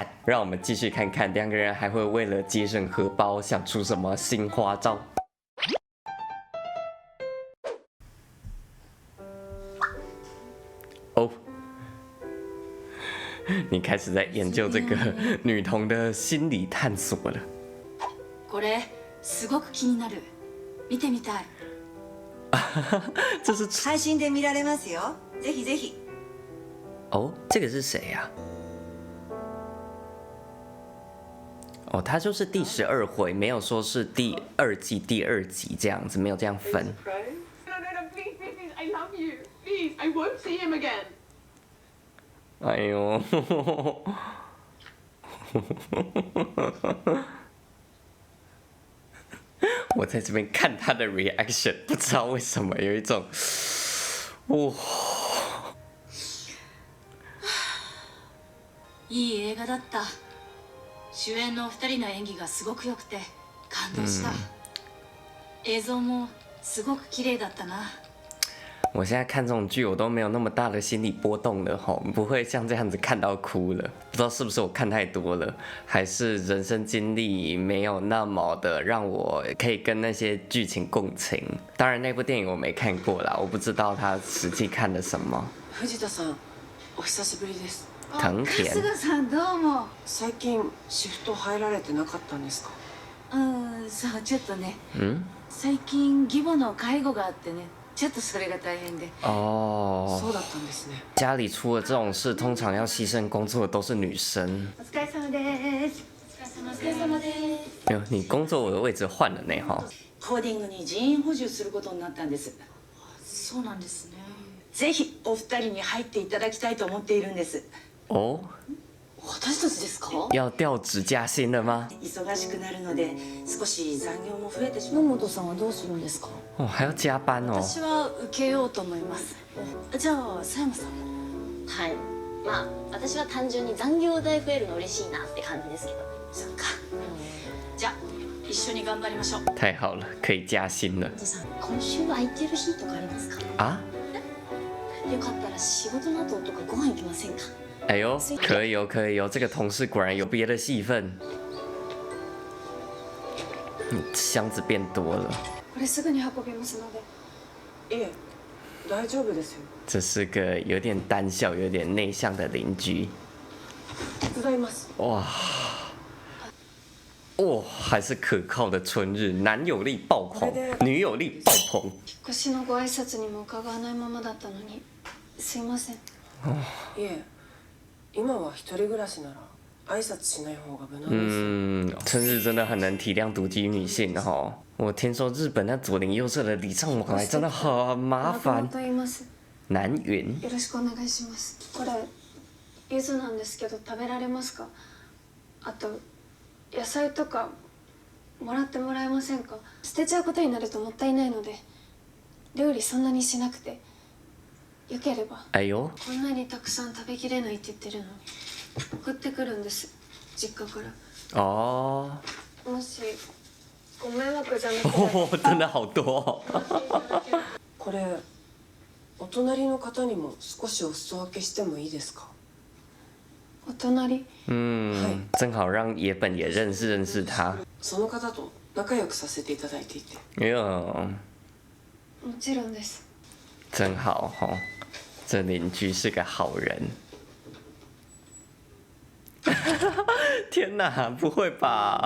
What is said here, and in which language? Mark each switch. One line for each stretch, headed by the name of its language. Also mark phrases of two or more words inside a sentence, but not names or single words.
Chinese: 让我们继续看看两个人还会为了节省荷包想出什么新花招。哦，你开始在研究这个女童的心理探索了。
Japanese: これすごく気になる。見てみたい。
Chinese: 这是
Japanese: 配信で見られますよ。ぜひぜひ。
Chinese: 哦，这个是谁呀？哦，他就是第12回，没有说是第2季第2集这样子，没有这样分。
English: No, please, I love you. Please, I won't see him again.
Chinese: 哎呦，我在这边看他的 reaction， 不知道为什么有一种，哇，
Japanese: いい映画だった。主演のお二人の演技がすごく良くて感動した。映像もすごく綺麗だったな。
Chinese: 我现在看这种剧，我都没有那么大的心理波动了吼，不会像这样子看到哭了。不知道是不是我看太多了，还是人生经历没有那么的让我可以跟那些剧情共情。当然那部电影我没看过啦，我不知道他实际看了什么。
Japanese: 藤田さん、お久しぶりです。藤田春日さんどうも。最近シフト入られてなかったんですか？そうちょっとね。嗯，最近義母の介護があってね。ちょっとそれが大変で。哦，そうだったんですね。
Chinese: 家里出了这种事，通常要牺牲工作的都是女生。
Japanese: お疲れ様です。お疲れ様です。
Chinese: 没有，你工作的位置換了呢哈。
Japanese: コーディングに人員補充することになったんです。そうなんですね。ぜひお二人に入っていただきたいと思っているんです。哦，私たちですか？
Chinese: 要调职加薪了吗？
Japanese: 忙しくなるので少し残業も増えてしまう。野本さんはどうするんですか？
Chinese: 哦，还要加班哦。
Japanese: 私は受けようと思います。じゃあ佐山さんも。はい。まあ私は単純に残業代増えるの嬉しいなって感じですけど。そっか。じゃあ一緒に頑張りましょう。
Chinese: 太好了，可以加薪了。
Japanese: さん、今週空いてる日とかありますか？啊？よかったら仕事の後とかご飯行きませんか？
Chinese: 哎呦，可以哦，可以哦，这个同事果然有别的戏份。箱子变多了。
Japanese: これすぐに運びますので。いえ、大丈夫ですよ。
Chinese: 这是个有点胆小、有点内向的邻居。
Japanese: 手伝います。
Chinese: 哇，哇，还是可靠的春日，男友力爆棚，女友力爆棚。
Japanese: 引っ越しのご挨拶にも伺わないままだったのに、すいません。いえ、今は一人暮らしなら挨拶しない方が無難です。
Chinese: 春日真的很能体谅独居女性哈。我听说日本那左邻右舍的礼尚往来真的很麻烦。
Japanese: と言います。南云。よろしくお願いします。これ柚子なんですけど食べられますか？あと野菜とかもらってもらえませんか？捨てちゃうことになるともったいないので、料理そんなにしなくて。よければ。哎呦。こんなにたくさん食べきれないって言ってるのに送ってくるんです、実家から。哦。もしご迷惑じゃなくて。
Chinese: 哦，真的好多哦。
Japanese: これお隣の方にも少しお裾分けしてもいいですか？お隣。
Chinese: 正好让野本也认识他。
Japanese: その方と仲良くさせていただいていて。哎呦，もちろんです。
Chinese: 真好哈，这邻居是个好人。天哪，不会吧？